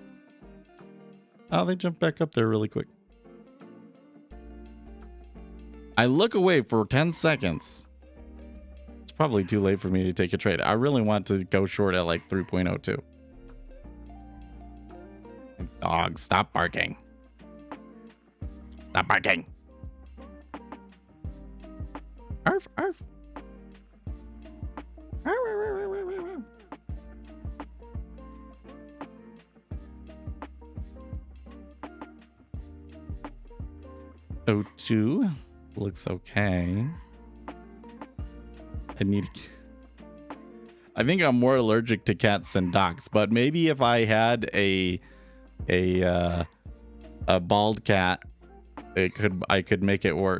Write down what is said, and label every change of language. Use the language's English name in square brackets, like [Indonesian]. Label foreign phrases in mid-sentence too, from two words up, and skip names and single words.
[English] Oh, they jumped back up there really quick. I look away for 10 seconds. It's probably too late for me to take a trade. I really want to go short at like 3.02. Dog, stop barking. Stop barking. Arf, arf. Arf, arf, arf, arf, arf, arf. O2 looks okay. I think I'm more allergic to cats than dogs, but maybe if I had a bald cat, I could make it work.